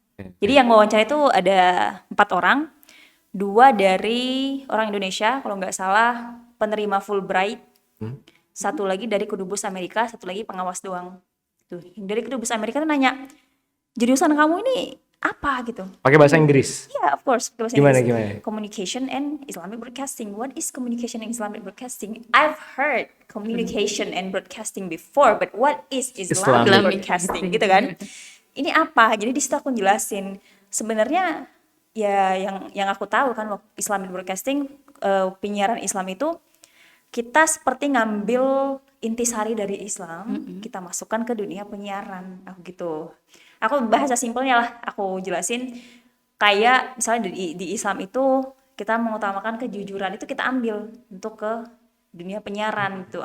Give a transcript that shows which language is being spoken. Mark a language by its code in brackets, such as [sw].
[id] Jadi yang wawancara itu ada 4 orang, 2 dari orang Indonesia kalau nggak salah penerima Fulbright, satu lagi dari kedubes Amerika, satu lagi pengawas doang. Tuh, yang dari kedubes Amerika tuh nanya, jurusan kamu ini apa gitu? Pakai bahasa Inggris. [en] Yeah, of course. Bahasa [id] Gimana, Inggris. gimana? [en] Communication and Islamic broadcasting. What is communication and Islamic broadcasting? I've heard communication and broadcasting before, but what is Islamic Islamic [id] broadcasting? Gitu kan? Ini apa? Jadi di situ aku jelasin. Sebenarnya ya yang aku tahu kan waktu Islamic broadcasting, penyiaran Islam itu kita seperti ngambil intisari dari Islam, kita masukkan ke dunia penyiaran, gitu. Aku bahasa simpelnya lah, aku jelasin kayak misalnya di Islam itu kita mengutamakan kejujuran itu kita ambil untuk ke dunia penyiaran gitu.